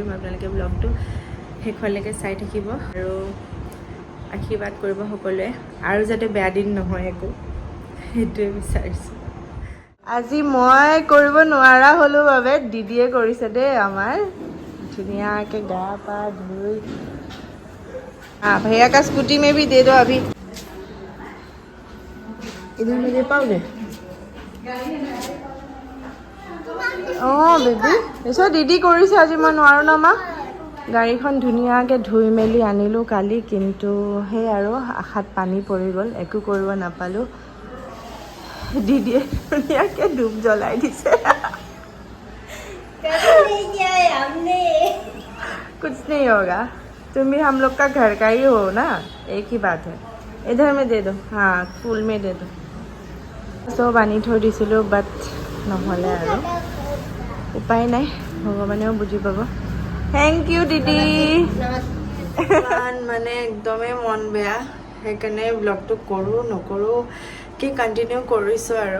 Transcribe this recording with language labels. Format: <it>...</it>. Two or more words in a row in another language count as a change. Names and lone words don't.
<as>আপোনালোকে ব্লগটো শেষলৈকে চাই থাকিব আৰু আশীৰ্বাদ কৰিব সকলোৱে, আৰু যাতে বেয়া দিন নহয় একো, সেইটোৱে বিচাৰিছোঁ। আজি মই কৰিব নোৱাৰা হ'লোঁ বাবে দিদিয়ে কৰিছে দেই আমাৰ, ধুনীয়াকৈ গা পা ধুই।</as> <hi>भैया का स्कूटी में भी दे दो अभी, इधर में दे पाओगे?</hi> <as>অঁ বেবী, পিছত দিদি কৰিছে, আজি মই নোৱাৰোঁ ন মা। গাড়ীখন ধুনীয়াকৈ ধুই মেলি আনিলোঁ কালি, কিন্তু সেই আৰু আশাত পানী পৰি গ'ল, একো কৰিব নাপালোঁ। দিদিয়ে ধুনীয়াকৈ ধূপ জ্বলাই দিছে।</as> <hi>कुछ नहीं होगा, तुम भी हम लोग का घर का ही हो ना, एक ही बात है। इधर में दे दो, हाँ फूल में दे दो।</hi> <as>চব আনি থৈ দিছিলোঁ, বাট নহ'লে আৰু উপায় নাই, ভগৱানেও বুজি পাব।</as> <en>thank you</en> <as>দিদি। মানে একদমেই মন বেয়া, সেইকাৰণে ব্লগটো কৰোঁ নকৰোঁ কি কণ্টিনিউ কৰিছোঁ আৰু।</as>